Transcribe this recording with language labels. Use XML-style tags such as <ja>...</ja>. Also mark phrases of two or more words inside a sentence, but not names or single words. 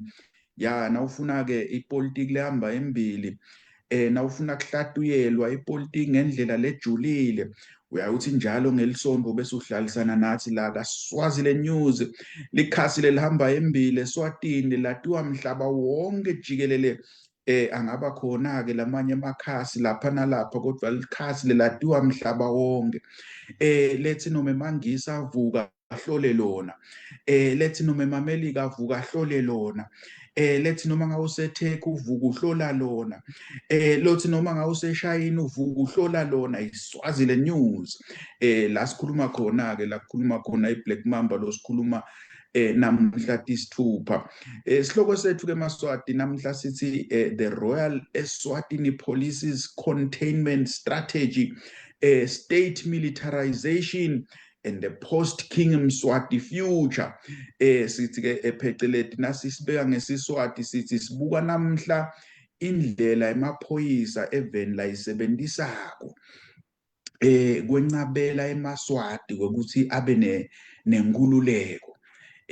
<ss>Ya nawufuna-ke ipolitiki lehamba embili nawufuna kuhlatuyelwa ipolitiki ngendlela lejulile uyawuthi njalo ngelisonto bese uhlalisana nathi la kaSwaziland News, likhasi lelihamba embili eSwatini latiwa mhlaba wonke jikelele. Angaba khona-ke lamanye amakhasi lapha nalapha kodwa likhasi lelatiwa mhlaba wonke. Lethi noma eMangisa avuka ahlole lona, lethi noma emaMelika avuka ahlole lona, lethi noma ngawuseTurkey uvuka uhlola lona, lothi noma ngawuseShayina uvuka uhlola lona iSwaziland News. La sikhuluma khona-ke la kukhuluma khona iBlack Mamba lo sikhuluma namhla tisithupha. Isihloko sethu-ke Maswati namhla sithi</ss> <en>the Royal Eswatini Police's Containment Strategy, State Militarization and the Post-King Mswati Future.</en> <ss>Sithi-ke phecelezi nasisibeka ngesiswati sithi sibuka namhla indlela emaphoyisa eveni layisebenzisako kwencabela eMaswati ukuthi abe nenkululeko.</ss>